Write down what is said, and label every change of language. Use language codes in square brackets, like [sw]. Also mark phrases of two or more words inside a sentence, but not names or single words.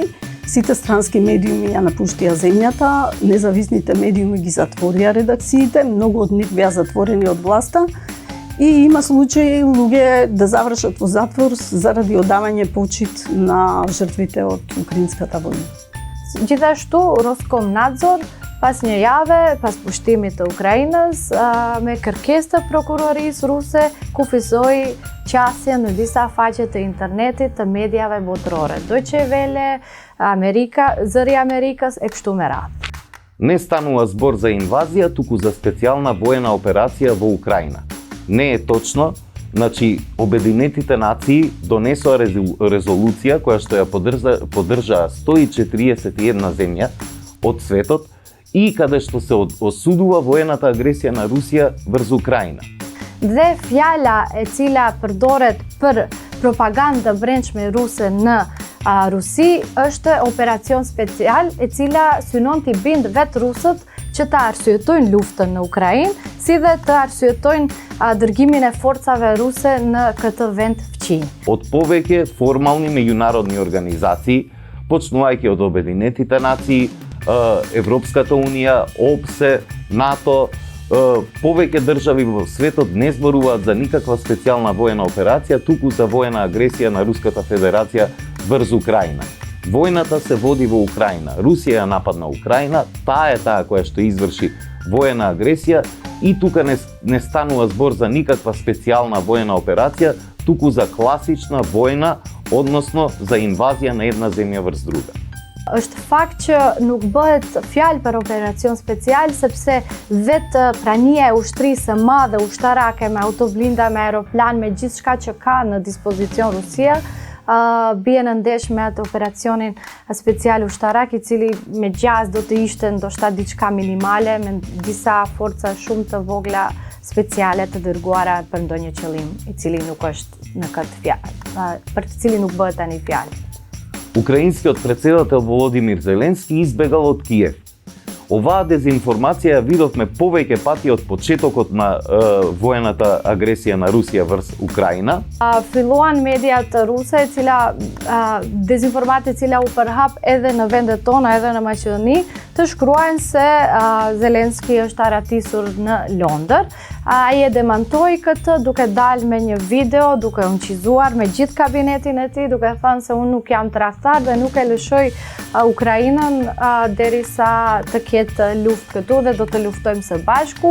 [mk] Сите странски медиуми ја напуштија земјата, независните медиуми ги затворија редакциите, многу од нив беа затворени од власта и има случаи луѓе да завршат во затвор заради одавање почит на жртвите од украинската војна. [sq] Gjithashtu, Roskomnadzor pas një jave, pas pushtimit të Ukrainës, me kërkesë të prokurorisë ruse, kufizoi qasjen në disa faqe të internetit të mediave botërore, Deutsche Welle, Zëri Amerikës e kështu me radhë. [mk] Не станува збор за инвазија, туку за специјална воена операција во Украина. Не е точно, значи Обединетите нации донесоа резолуција која што ја поддржаа 141 земја од светот и каде што се осудува воената агресија на Русија врз Украина. [sq] Dhe fjala e cila përdoret për propagandë brendshme ruse në Rusi është operacion special, e cila synon t'i bind vetë rusët që të arsyetojnë luftën në Ukrainë, si dhe të arsyetojnë dërgimin e forcave ruse në këtë vend fqin. [mk] Од повеќе формални меѓународни организации, почнувајќи од Обединетите нации, Европската унија, ОПСЕ, НАТО, повеќе држави во светот не зборуваат за никаква специјална воена операција, туку за воена агресија на Руската Федерација врз Украина. Војната се води во Украина. Русија ја нападна Украина, таа е таа која што изврши воена агресија и тука не станува збор за никаква специјална воена операција, туку за класична војна, односно за инвазија на една земја врз друга. [sq] Është fakt që nuk bëhet fjalë për operacion special sepse vetë prania e ushtrisë së madhe ushtarake me autoblinda, me aeroplan, me gjithçka që ka në dispozicion Rusia, bie në ndesh me atë operacionin special ushtarak, i cili me gjas do të ishte ndoshta diçka minimale me disa forca shumë të vogla speciale të dërguara për ndonjë qëllim, i cili nuk është në këtë fjalë, për të cilin nuk bëhet tani fjalë. [mk] Украинскиот председател Володимир Зеленски избегал од Киев. Оваа дезинформација ја видовме повеќе пати од почетокот на воената агресија на Русија врз Украина. [sq] Filluan mediat ruse, dezinformatë e cila u përhap edhe në vendet tona, edhe në Maqedoni, të shkruajnë se Zelenski është aratisur në Londër. Ai e demantoi këtë duke dalë me një video, duke unqizuar me gjithë kabinetin e tij, duke thënë se unë nuk jam tradhtar dhe nuk e lëshoj Ukrainën derisa të ketë luftë këtu dhe do të luftojmë së bashku.